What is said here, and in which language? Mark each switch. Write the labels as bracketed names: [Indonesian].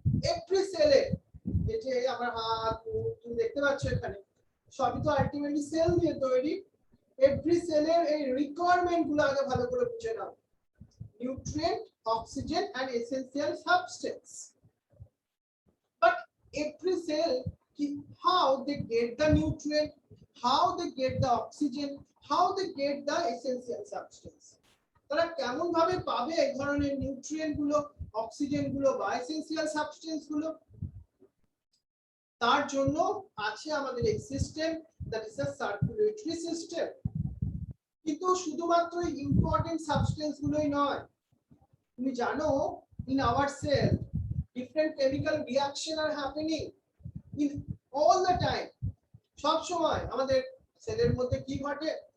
[Bangla] Every সেলে, এই যে আমার হাত তুমি দেখতে পাচ্ছ এখানে, সবই তো আলটিমেটলি সেল দিয়ে তৈরি। এভরি সেলের এই রিকোয়ারমেন্ট গুলো আগে ভালো করে বুঝে নাও: [English] nutrient, oxygen and essential substance. But every cell, how they get the nutrient, how they get the oxygen, how they get the essential substance, [Bangla] তারা কেমন ভাবে পাবে এই ধরনের নিউট্রিয়েন্ট গুলো, অক্সিজেন গুলো বা এসেনশিয়াল সাবস্টেন্স গুলো? তার জন্য আছে আমাদের এই system, [English] That is a circulatory system. [Bangla] কিন্তু শুধুমাত্র ইম্পর্টেন্ট সাবস্টেন্স গুলোই নয়, তুমি জানো [English] in our cell different chemical reaction are happening in all the time, [Bangla] সব সময় আমাদের সেলের মধ্যে কি ঘটে?